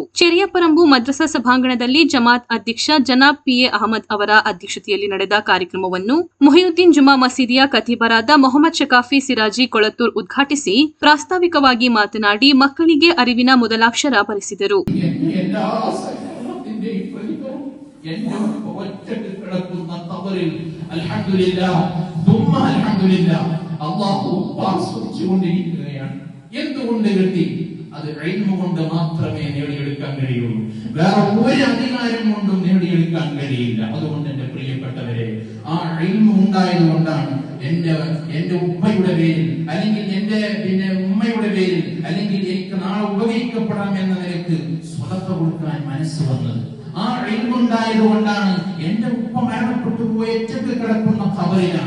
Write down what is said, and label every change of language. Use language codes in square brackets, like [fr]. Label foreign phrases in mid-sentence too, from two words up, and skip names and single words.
[kn] ಚೆರಿಯಪರಂಬು ಮದ್ರಸಾ ಸಭಾಂಗಣದಲ್ಲಿ ಜಮಾತ್ ಅಧ್ಯಕ್ಷ ಜನಾಬ್ ಪಿಎ ಅಹಮದ್ ಅವರ ಅಧ್ಯಕ್ಷತೆಯಲ್ಲಿ ನಡೆದ ಕಾರ್ಯಕ್ರಮವನ್ನು ಮುಹಿಯುದ್ದೀನ್ ಜುಮಾ ಮಸೀದಿಯ ಖತೀಬರಾದ ಮೊಹಮ್ಮದ್ ಶಕಾಫಿ ಸಿರಾಜಿ ಕೊಳತ್ತೂರ್ ಉದ್ಘಾಟಿಸಿ ಪ್ರಾಸ್ತಾವಿಕವಾಗಿ ಮಾತನಾಡಿ ಮಕ್ಕಳಿಗೆ ಅರಿವಿನ ಮೊದಲಾಕ್ಷರ ಬರೆಸಿದರು. [ml] അത് ഇൽമു കൊണ്ട് മാത്രമേ നേടിയെടുക്കാൻ കഴിയുള്ളൂ. വേറെ ഒരു അധികാരം കൊണ്ടും നേടിയെടുക്കാൻ കഴിയില്ല. അതുകൊണ്ട് എന്റെ പ്രിയപ്പെട്ടവരെ, ആ ഇൽമു ഉണ്ടായതുകൊണ്ടാണ് എന്റെ ഉമ്മയുടെ പേരിൽ അല്ലെങ്കിൽ എന്റെ ഉമ്മയുടെ പേരിൽ അല്ലെങ്കിൽ എനിക്ക് നാളെ ഉപകരിക്കപ്പെടാം എന്ന നിലക്ക് സ്വതക്ക കൊടുക്കാൻ മനസ്സ് വന്നത്. ആ ഇൽമുണ്ടായതുകൊണ്ടാണ് എന്റെ ഉപ്പ മരണപ്പെട്ടു പോയ ഏറ്റവും കിടക്കുന്ന ഖബറിലാണ്.